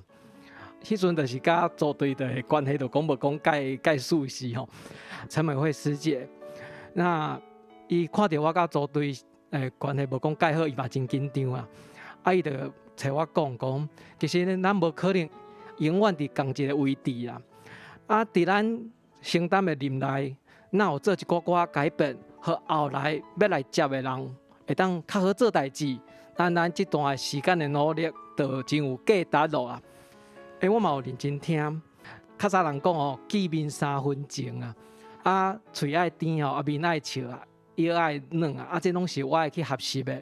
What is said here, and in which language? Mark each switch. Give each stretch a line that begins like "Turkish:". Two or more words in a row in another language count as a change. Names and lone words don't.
Min Nan Chinese: 迄阵就是甲组队的关系，就讲无讲介熟悉吼。陈美惠师姐，那伊看到我甲组队关系无讲介好，伊嘛真紧张啊。伊就找我讲，其实咱无可能永远伫同一个位置啦。伫咱承担的任内，哪有做一寡改变，和后来要来接的人会当较好做代志。咱这段时间的努力，就真有价值咯啊！我嘛有认真听，较早人讲哦，见面3分情啊，嘴爱甜哦，面爱笑啊，腰爱软啊，这拢是我会去学习的。